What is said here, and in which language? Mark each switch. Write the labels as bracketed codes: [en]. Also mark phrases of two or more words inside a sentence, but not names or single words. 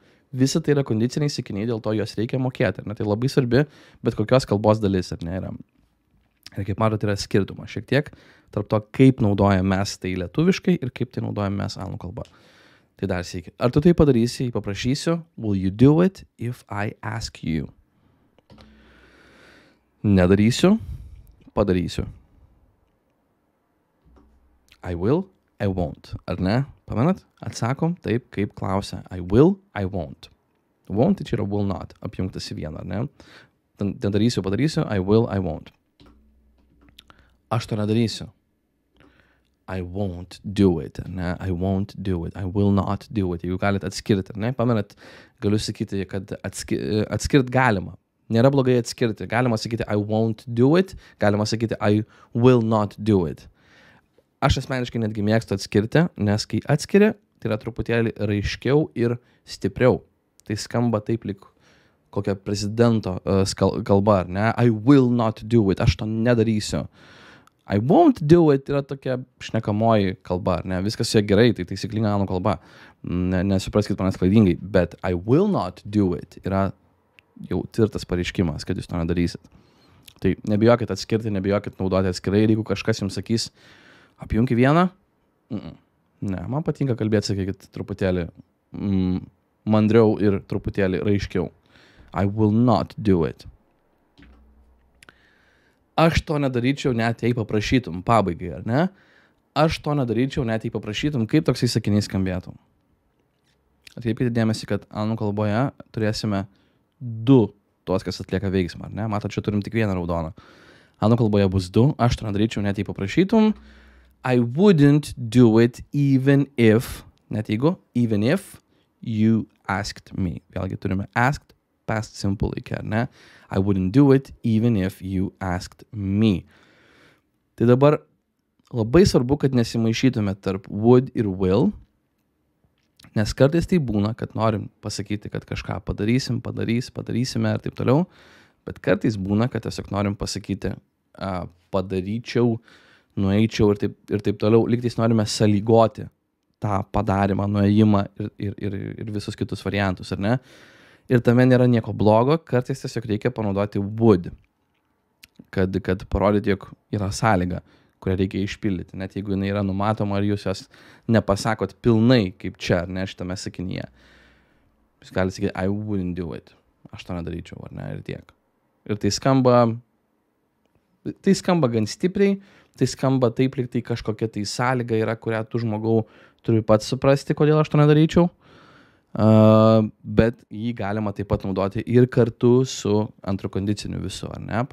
[lt] Visa tai yra kondiciniai sakiniai, dėl to juos reikia mokėti. Ar ne? Tai labai svarbi, bet kokios kalbos dalis, ar ne, yra. Ir kaip matote, yra skirtumas šiek tiek tarp to, kaip naudojame mes tai lietuviškai ir kaip tai naudojame mes anglų kalba. Tai dar sykį. Ar tu tai padarysi, jei paprašysiu? [en] Will you do it if I ask you? [lt] Nedarysiu, padarysiu. [en] I will, I won't. [lt] Ar ne? Pamenat? Atsakom taip, kaip klausia. [en] I will, I won't. Won't, [lt] tai čia yra [en] will not, [lt] apjungtas į vieną, ar ne? Nedarysiu, padarysiu. [en] I will, I won't. [lt] Aš to nedarysiu. [en] I won't do it, [lt] ar ne? [en] I won't do it. I will not do it. [lt] Jeigu galit atskirti, ar ne? Pamenat, galiu sakyti, kad atskirt galima. Nėra blogai atskirti. Galima sakyti [en] I won't do it, [lt] galima sakyti [en] I will not do it. [lt] Aš asmeniškai netgi mėgstu atskirti, nes kai atskiri, tai yra truputėlį raiškiau ir stipriau. Tai skamba taip lyg kokia prezidento kalba, ar ne? [en] I will not do it, [lt] aš to nedarysiu. [en] I won't do it [lt] yra tokia šnekamoji kalba, ar ne? Viskas su ja gerai, tai taisyklinga anglų kalba. Nesupraskit manęs klaidingai, bet [en] I will not do it [lt] yra jau tvirtas pareiškimas, kad jūs to nedarysit. Tai nebijokit atskirti, nebijokit naudoti atskirai ir jeigu kažkas jums sakys apjungi vieną, ne, man patinka kalbėti, sakykit, truputėlį mandriau ir truputėlį raiškiau. [en] I will not do it. [lt] Aš to nedaryčiau net jei paprašytum, pabaigai, ar ne? Aš to nedaryčiau net jei paprašytum, kaip toksai sakinys skambėtų. Atkreipkite dėmesį, kad anglų kalboje turėsime du tuos, kas atlieka veiksmą, ar ne? Matot, čia turim tik vieną raudoną. Anglų kalboje bus du, aš to nedaryčiau net jei paprašytum. [en] I wouldn't do it even if, [lt] net jeigu, [en] even if you asked me. [lt] Vėlgi turime asked, [en] past simple [lt] laike, ar ne? [en] I wouldn't do it even if you asked me. [lt] Tai dabar labai svarbu, kad nesimaišytume tarp would ir will, nes kartais tai būna, kad norim pasakyti, kad kažką padarysime ir taip toliau, Bet kartais būna, kad tiesiog norim pasakyti, padaryčiau, nueičiau ir taip toliau, lygtais norime sąlygoti tą padarymą, nuėjimą ir visus kitus variantus, ar ne? Ir tame nėra nieko blogo, kartais tiesiog reikia panaudoti would, kad parodyti, jog yra sąlyga, kurią reikia išpildyti, net jeigu jinai yra numatoma, ar jūs jos nepasakot pilnai, kaip čia, ar ne, šitame sakinyje. Jūs galite sakyti, [en] I wouldn't do it. [lt] Aš to nedaryčiau, ar ne, ir tiek. Ir tai skamba gan stipriai, tai skamba taip, lyg tai kažkokia tai sąlyga yra, kurią tu žmogau turi pats suprasti, kodėl aš to nedaryčiau. Bet jį galima taip pat naudoti ir kartu su antru kondiciniu visu, ar ne?